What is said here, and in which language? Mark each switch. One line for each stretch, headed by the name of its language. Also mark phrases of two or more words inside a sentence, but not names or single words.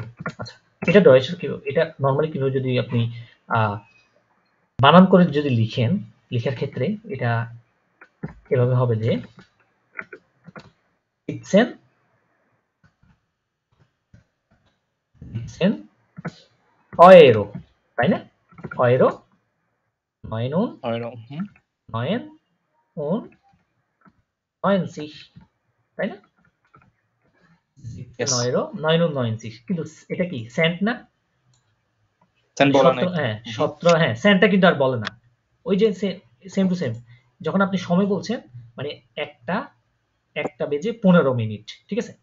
Bangla: আচ্ছা, এটা ডয়েচের কি, এটা নর্মালি কিভাবে যদি আপনি বানান করে যদি লিখেন, লেখার ক্ষেত্রে এটা এভাবে হবে যে 17 Euro, তাই না?
German: Euro 9 und Euro. 99,
Bangla: তাই না? Yes. Euro 99, কিন্তু এটা কি সেন্ট না? Cent বলা নাই। হ্যাঁ, 17, হ্যাঁ, সেন্টটা কিন্তু আর বলে না। ওই যে সেম টু সেম, যখন আপনি সময় বলছেন মানে একটা বেজে 15 মিনিট, ঠিক আছে?